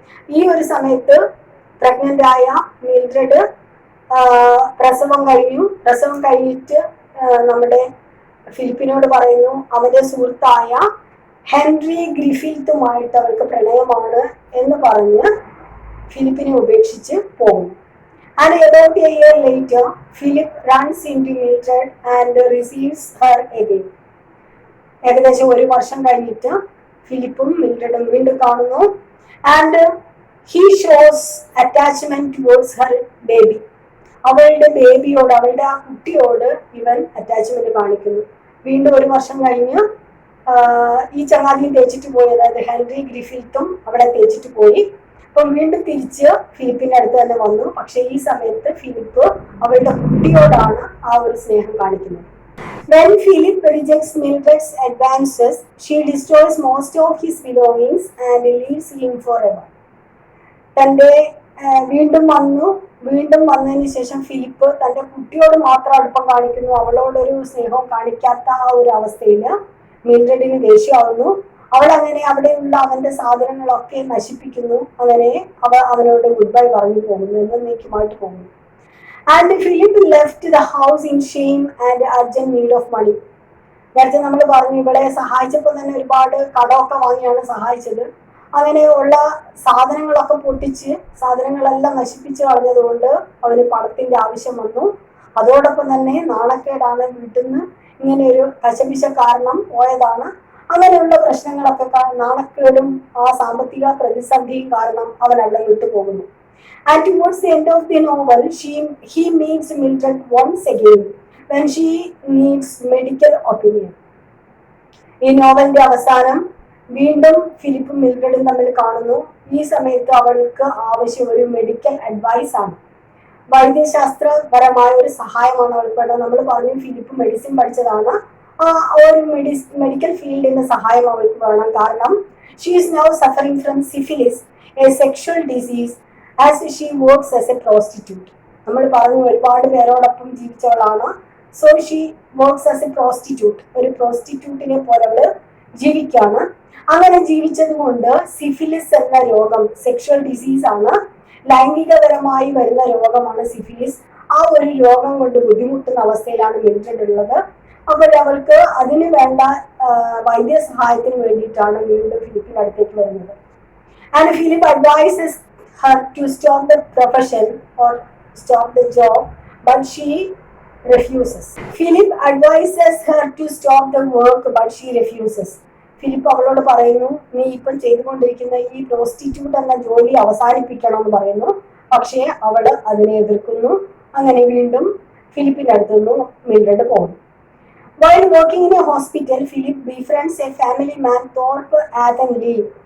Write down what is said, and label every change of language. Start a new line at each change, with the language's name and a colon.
Malayalam: ഈ ഒരു സമയത്ത് പ്രഗ്നന്റ് ആയ മിൽഡ്രഡ് പ്രസവം കഴിഞ്ഞിട്ട് നമ്മുടെ ഫിലിപ്പിനോട് പറയുന്നു അവന്റെ സുഹൃത്തായ ഹെൻറി ഗ്രിഫിൽത്തുമായിട്ട് അവൾക്ക് പ്രണയമാണ് എന്ന് പറഞ്ഞ് ഫിലിപ്പിനെ ഉപേക്ഷിച്ച് പോകുന്നു.
English: And about a year later, Philip runs into Mildred and receives her again.
Malayalam: ഏകദേശം 1 വർഷം കഴിഞ്ഞിട്ട് ഫിലിപ്പും മിൽഡ്രഡും വീണ്ടും കാണുന്നു.
English: And he shows attachment towards her baby.
Malayalam: അവളുടെ ബേബിയോട്, അവളുടെ ആ കുട്ടിയോട് ഇവൻ അറ്റാച്ച്മെന്റ് കാണിക്കുന്നു. വീണ്ടും 1 വർഷം കഴിഞ്ഞ് ഈ ചങ്ങാതിയും തേച്ചിട്ട് പോയി, അതായത് ഹെൻറി ഗ്രിഫിൽത്തും അവിടെ തേച്ചിട്ട് പോയി. അപ്പം വീണ്ടും തിരിച്ച് ഫിലിപ്പിന്റെ അടുത്ത് തന്നെ വന്നു. പക്ഷെ ഈ സമയത്ത് ഫിലിപ്പ് അവളുടെ കുട്ടിയോടാണ് ആ ഒരു സ്നേഹം കാണിക്കുന്നത്.
English: When Philip rejects Mildred's advances, she destroys most of his belongings and leaves him forever.
Malayalam: തന്റെ വീണ്ടും വന്നതിന് ശേഷം ഫിലിപ്പ് തന്റെ കുട്ടിയോട് മാത്രം അടുപ്പം കാണിക്കുന്നു. അവളോടൊരു സ്നേഹവും കാണിക്കാത്ത ആ ഒരു അവസ്ഥയിൽ മിൽഡ്രഡിന് ദേഷ്യമാവുന്നു. അവൾ അങ്ങനെ അവിടെയുള്ള അവന്റെ സാധനങ്ങളൊക്കെ നശിപ്പിക്കുന്നു. അങ്ങനെ അവനോട് ഗുഡ് ബൈ പറഞ്ഞു പോകുന്നു, എന്നേക്കുമായിട്ട് പോകുന്നു.
English: And Philip left the house in shame and urgent need of money.
Malayalam: നേരത്തെ നമ്മൾ പറഞ്ഞു ഇവളെ സഹായിച്ചപ്പോൾ തന്നെ ഒരുപാട് കടമൊക്കെ വാങ്ങിയാണ് സഹായിച്ചത്. അങ്ങനെയുള്ള സാധനങ്ങളൊക്കെ പൊട്ടിച്ച് സാധനങ്ങളെല്ലാം നശിപ്പിച്ച് കളഞ്ഞതുകൊണ്ട് അവന് പണത്തിന്റെ ആവശ്യം വന്നു. അതോടൊപ്പം തന്നെ നാണക്കേടാണ്, വീട്ടിൽ നിന്ന് ഇങ്ങനെ ഒരു കശപിശ കാരണം പോയതാണ്. അങ്ങനെയുള്ള പ്രശ്നങ്ങളൊക്കെ നാണക്കേടും ആ സാമ്പത്തിക പ്രതിസന്ധിയും കാരണം അവൻ അവിടെ വിട്ടു പോകുന്നു.
English: And towards the end of the novel, he meets Mildred once again when she needs medical opinion.
Malayalam: ഈ നോവലിന്റെ അവസാനം വീണ്ടും ഫിലിപ്പും മിൽഡ്രഡും തമ്മിൽ കാണുന്നു. ഈ സമയത്ത് അവൾക്ക് ആവശ്യം ഒരു മെഡിക്കൽ അഡ്വൈസ് ആണ്, വൈദ്യശാസ്ത്രപരമായ ഒരു സഹായമാണ് അവൾക്ക് വേണ്ടത്. നമ്മൾ പറഞ്ഞു ഫിലിപ്പ് മെഡിസിൻ പഠിച്ചതാണ്. ഒരു മെഡിക്കൽ ഫീൽഡിന്റെ സഹായം അവൾക്ക് വേണം. കാരണം
English: She is now suffering from syphilis, a sexual disease, as she works as a prostitute.
Malayalam: നമ്മൾ പറഞ്ഞു ഒരുപാട് പേരോടൊപ്പം ജീവിച്ചവളാണ്.
English: so she works as a prostitute,
Malayalam: ഒരു പ്രോസ്റ്റിറ്റ്യൂട്ടിനെ പോലെ അവള് ജീവിക്കാണ്. അങ്ങനെ ജീവിച്ചത് കൊണ്ട് സിഫിലിസ് എന്ന രോഗം സെക്ഷൽ ഡിസീസ് ആണ്, ലൈംഗികപരമായി വരുന്ന രോഗമാണ് സിഫിലിസ്. ആ ഒരു രോഗം കൊണ്ട് ബുദ്ധിമുട്ടുന്ന അവസ്ഥയിലാണ് മിൽഡ്രഡ് ഉള്ളത്. അപ്പോൾ അവൾക്ക് അതിന് വേണ്ട വൈദ്യസഹായത്തിന് വേണ്ടിയിട്ടാണ് വീണ്ടും ഫിലിപ്പിന്റെ അടുത്തേക്ക് വരുന്നത്.
English: And Philip advises her to stop the profession or stop the job, but she refuses. Philip advises her to stop the work, but she refuses.
Malayalam: Philip അവളോട് പറയുന്നു, നീ ഇപ്പം ചെയ്തുകൊണ്ടിരിക്കുന്ന ഈ പ്രോസ്റ്റിറ്റ്യൂട്ട് എന്ന ജോലി അവസാനിപ്പിക്കണം എന്ന് പറയുന്നു. പക്ഷേ അവള് അതിനെ എതിർക്കുന്നു. അങ്ങനെ വീണ്ടും ഫിലിപ്പിന്റെ അടുത്ത് നിന്നും മിൽഡ്രഡ് പോകുന്നു.
English: While working in a hospital, Philip befriends a family man, Thorpe Athenley.